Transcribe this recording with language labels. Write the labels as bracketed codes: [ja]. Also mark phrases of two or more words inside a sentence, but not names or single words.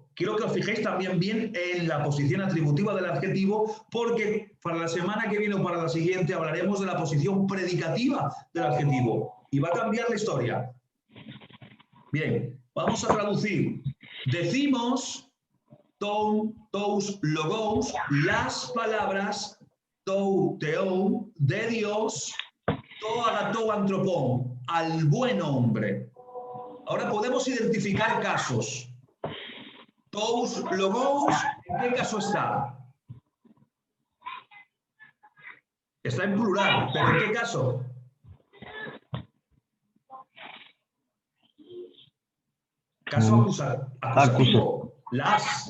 [es] Quiero que os fijéis también bien en la posición atributiva del adjetivo, porque para la semana que viene o para la siguiente hablaremos de la posición predicativa del adjetivo. Y va a cambiar la historia. Bien, vamos a traducir. Decimos [el] τοῦ τοὺς λόγους, [es] las palabras [el] τοῦ θεοῦ, [es] de Dios, [el] τῷ ἀγαθῷ ἀνθρώπῳ, [es] al buen hombre. Ahora podemos identificar casos. [el] τοὺς λόγους, [es] ¿en qué caso está? Está en plural, pero ¿en qué caso? Caso acusativo. Las.